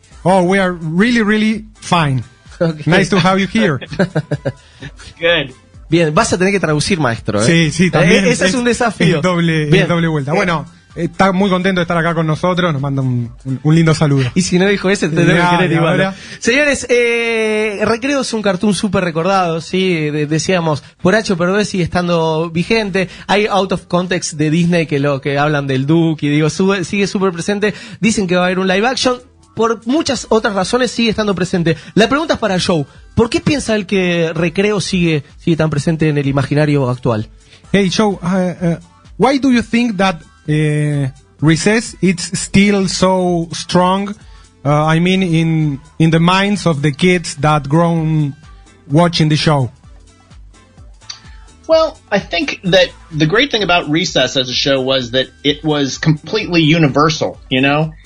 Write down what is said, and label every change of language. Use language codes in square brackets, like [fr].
[en] Oh, we are really, really fine. Okay. Nice to have you here. Good. [es] Bien, vas a tener que traducir, maestro, ¿eh? Sí, también. Ese es un desafío. Es doble vuelta. Bueno, está muy contento de estar acá con nosotros. Nos manda un lindo saludo. Y si no dijo ese, te debe querer igual. Ahora. Señores, Recreo es un cartoon súper recordado, sí, decíamos, por H o por B sigue estando vigente. Hay out of context de Disney que hablan del Duke y digo, sigue súper presente. Dicen que va a haber un live action. Por muchas otras razones sigue estando presente. La pregunta es para Joe. ¿Por qué piensa él que Recreo sigue tan presente en el imaginario actual? [en] Hey, Joe, why do you think that Recess is still so strong? I mean, in the minds of the kids that grown watching the show. Well, I think that the great thing about Recess as a show was that it was completely universal, you know?